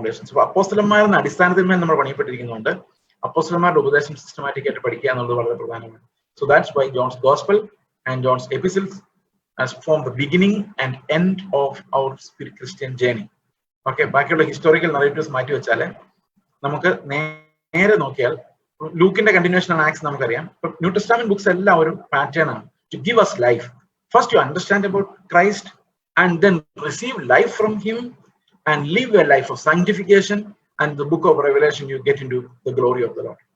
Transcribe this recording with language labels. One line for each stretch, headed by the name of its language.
Malayalam: അപ്പൊ അപ്പോസ്തലന്മാരെന്ന അടിസ്ഥാനത്തിന്മേൽ നമ്മൾ പണിയപ്പെട്ടിരിക്കുന്നുണ്ട്. അപ്പോസ്തലന്മാരുടെ ഉപദേശം സിസ്റ്റമാറ്റിക് ആയിട്ട് പഠിക്കുക എന്നുള്ളത് വളരെ പ്രധാനമാണ്.
English: So that's why John's Gospel and John's epistles has formed the beginning and end of our Christian journey.
Malayalam: Okay, ബാക്കിയുള്ള ഹിസ്റ്റോറിക്കൽ നറേറ്റീവ്സ് മാറ്റി വെച്ചാൽ നമുക്ക് നേരെ നോക്കിയാൽ ലൂക്കിന്റെ കണ്ടിന്യൂഷൻ ആണ് ആക്സ് നമുക്കറിയാം. ന്യൂ ടെസ്റ്റമെന്റ് ബുക്സ് എല്ലാം ഒരു പാറ്റേൺ ആണ്
English: To give us life. First you understand about Christ and then receive life from him and live a life of sanctification, and the book of Revelation you get into the glory of the Lord.